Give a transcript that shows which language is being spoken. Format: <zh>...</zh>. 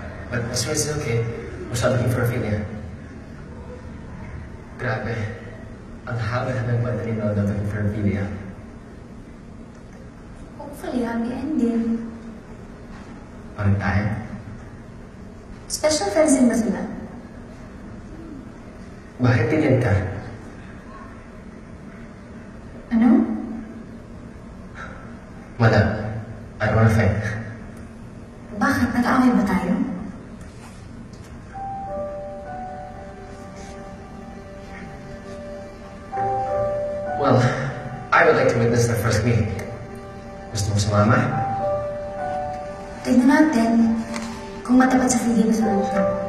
<en>But as soon as it's okay, we'll start looking for Ophelia.</en> <tl>Grabe. Ang haba na ng kwento ni Noda</tl> <en>looking for Ophelia. Hopefully, happy ending.</en> <tl>Parang tayo. Special friends din ba sila? Bakit ganyan ka? Ano? Wala.</tl> <en>I don't wanna fight.</en> <tl>Bakit? Nag-aaway ba tayo?</tl> <en>Well, I would like to witness their first meeting.</en> <tl>Gusto mo sumama? Tignan natin kung matapat sa feeling sa siya.</tl>